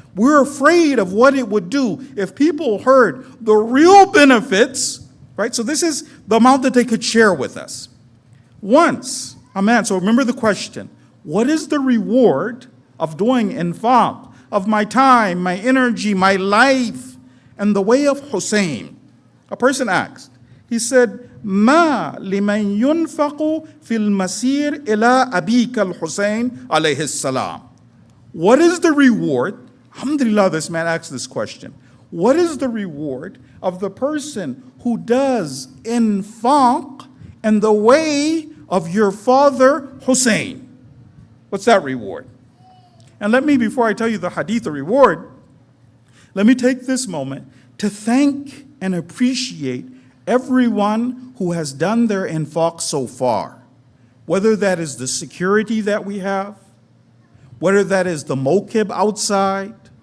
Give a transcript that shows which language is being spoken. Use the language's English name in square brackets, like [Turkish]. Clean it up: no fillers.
[English] We're afraid of what it would do if people heard the real benefits, right? So this is the amount that they could share with us. Once, amen. So remember the question: what is the reward of doing infaq, of my time, my energy, my life, and the way of Hussein? A person asked, he said, [Arabic] ما لمن ينفق في المسير إلى أبيك الحسين عليه السلام. [English] What is the reward? Alhamdulillah, this man asked this question. What is the reward of the person who does infaq in the way of your father Hussein? What's that reward? And let me, before I tell you the hadith, the reward, let me take this moment to thank and appreciate everyone who has done their infaq so far, whether that is the security that we have, whether that is the mokib outside,